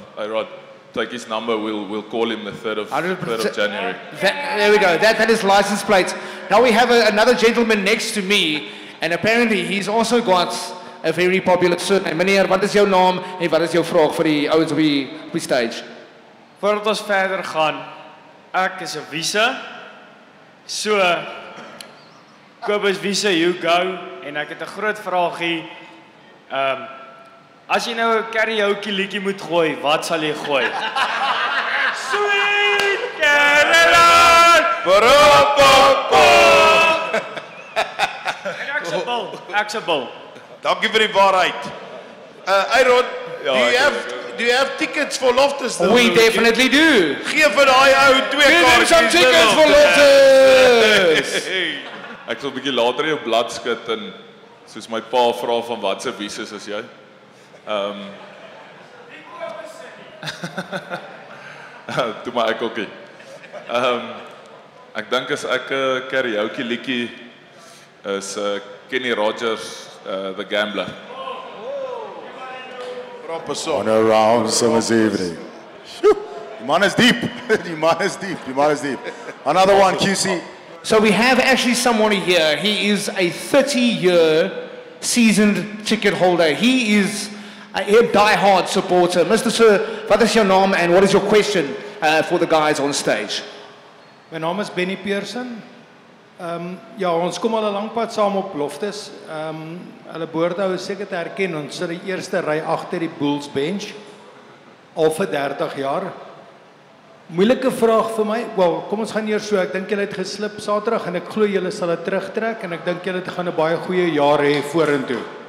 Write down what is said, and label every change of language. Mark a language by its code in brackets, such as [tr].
[en] A-Rod, take his number, we'll call him the 3rd of January. There we go, that is license plate. Now we have another gentleman next to me, and apparently he's also got a very popular surname. [af] Meneer, wat is jou naam en wat is jou vraag vir die ouens op die stage? Voordat ons verder gaan, ek is 'n Wiese. So Kobus Wiese, [en] you go, [af] en ek het 'n groot vraagie. As jy nou 'n karaoke liedjie moet gooi, wat sal jy gooi? [en] Sweet Caroline! [af] Ek's 'n bil. Dankie vir die waarheid. [en] A-Rod, do you have tickets for Loftus? We definitely do. [af] Geef vir daai ou 2 [en] Give him [af] kaartjies. [en] some tickets for Loftus. [af] Ek sal 'n bietjie later jou blad skud en soos my pa vra van wat se wieses is jy? Toe maar ek ookie. Ek dink as ek 'n karaoke liedjie is Kenny Rogers, The Gambler. [en] Proper song. On a round summer's evening. Phew. The man is deep. The man is deep. The man is deep. Another one, QC. So we have actually someone here. He is a 30-year seasoned ticket holder. He is a die-hard supporter. Mr. Sir, [af] wat is [en] your naam and what is your question for the guys on stage? [af] My naam is Benny Pearson. Ja, ons kom al 'n lang pad saam op Loftus. Hulle boorde is seker te herken, ons sit die eerste ry agter die Bulls bench al vir 30 jaar. Moeilike vraag vir my. Wel, kom ons gaan eers so. Ek dink julle het geslip Saterdag en ek glo julle sal dit terugtrek en ek dink julle gaan 'n baie goeie jaar hê vorentoe.